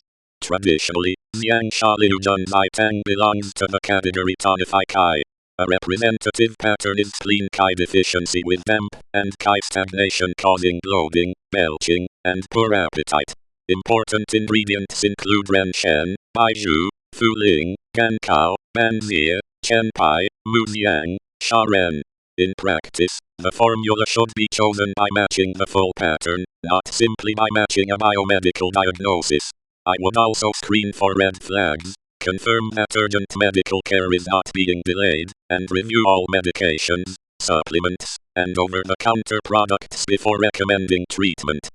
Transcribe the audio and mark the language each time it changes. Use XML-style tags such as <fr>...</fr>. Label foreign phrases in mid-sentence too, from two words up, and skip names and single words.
<en>Traditionally, Xiang Tang belongs to the category Tonify Kai. A representative pattern is spleen Kai deficiency with damp and Kai stagnation causing bloating, belching, and poor appetite. Important ingredients include Ren Shen, Baizhu, Fu Ling, Gan Kao, Ban Zia, Chen Pai, Mu Xiang, Sha Ren. In practice, the formula should be chosen by matching the full pattern, not simply by matching a biomedical diagnosis. I would also screen for red flags, confirm that urgent medical care is not being delayed, and review all medications, supplements, and over-the-counter products before recommending treatment.</en>